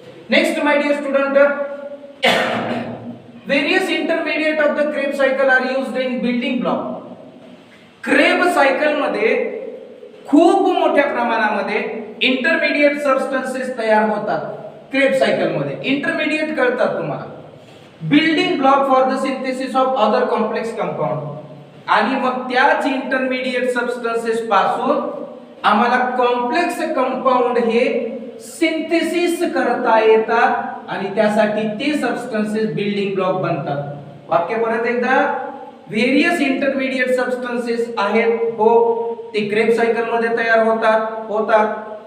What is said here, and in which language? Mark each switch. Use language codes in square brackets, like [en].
[en] Next my dear student, various intermediate of the Krebs cycle are used in building block. [mr] Crab cycle मध्ये खूप मोठ्या प्रमाणामध्ये intermediate substances तयार होतात. Crab cycle मध्ये इंटरमिडिएट कळतात तुम्हाला. [en] Building block for the synthesis of other complex compound. [mr] आणि मग त्याच इंटरमिडिएट सबस्टन्सेस पासून आम्हाला कॉम्प्लेक्स कंपाऊंड हे सिंथेसिस करता येतात आणि त्यासाठी ते सबस्टन्सेस बिल्डिंग ब्लॉक बनतात. वाक्य परत एकदा, व्हेरियस इंटरमिडिएट सबस्टन्सेस आहेत, हो, ते क्रेब सायकल मध्ये तयार होतात.